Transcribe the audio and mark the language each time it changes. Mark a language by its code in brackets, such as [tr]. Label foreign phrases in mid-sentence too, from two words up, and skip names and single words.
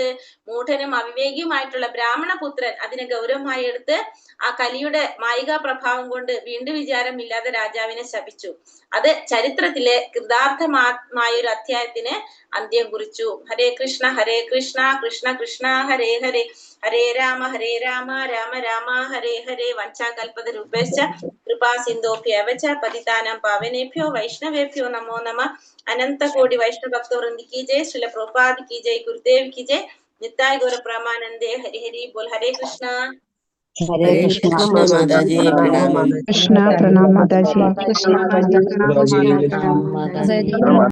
[ml] മൂഢനും അവിവേകിയുമായിട്ടുള്ള ബ്രാഹ്മണപുത്രൻ അതിനെ ഗൗരവമായി എടുത്ത് ആ കലിയുടെ മായിക പ്രഭാവം കൊണ്ട് വീണ്ടും വിചാരമില്ലാതെ രാജാവിനെ ശപിച്ചു. അത് ചരിത്രത്തിലെ കൃതാർത്ഥമായ ഒരു അധ്യായത്തിന് അന്ത്യം കുറിച്ചു. [sa] ഹരേ കൃഷ്ണ കൃഷ്ണ കൃഷ്ണ ഹരേ ഹരേ, ഹരേ രാമ രാമ രാമ ഹരേ ഹരേ. വഞ്ചാകൽപതരൂപേശ്ച കൃപാ സിന്ധോഭ്യവച പതിതാനാം പാവനേഭ്യോ വൈഷ്ണവേഭ്യോ നമോ നമഃ. [hi] अनंत कोटि वैष्णव भक्तवृंदी की जय. श्रील प्रभुपाद की जय. गुरुदेव की जय. निताय गौर ब्रह्मानंदे. हरि हरि बोल. हरे कृष्ण. हरे कृष्ण माताजी प्रणाम. कृष्णा प्रणाम माताजी. कृष्ण माता प्रणाम माता।